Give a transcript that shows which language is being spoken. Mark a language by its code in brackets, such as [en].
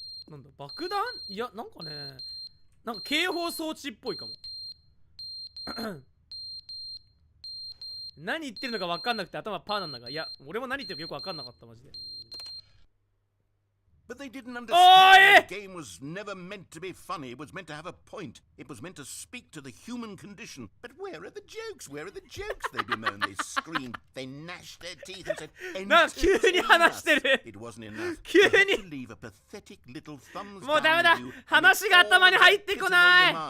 [ja] なんだ、爆弾？いや、なんかね、なんか警報装置っぽいかも。何言ってるのか分かんなくて頭パーなんだが、いや、俺も何言ってるかよく分かんなかった、マジで。 [en] But they didn't understand the game was never meant to be funny. It was meant to have a point. It was meant to speak to the human condition. But where are the jokes? Where are the jokes? They bemoaned, they screamed, they gnashed their teeth and said, [ja] なんか急に話してる。 [en] It wasn't enough. [ja] 急に [en] They had to leave a pathetic little thumbs [ja] もうダメだ。 [en] down review [ja] 話が頭に入ってこない。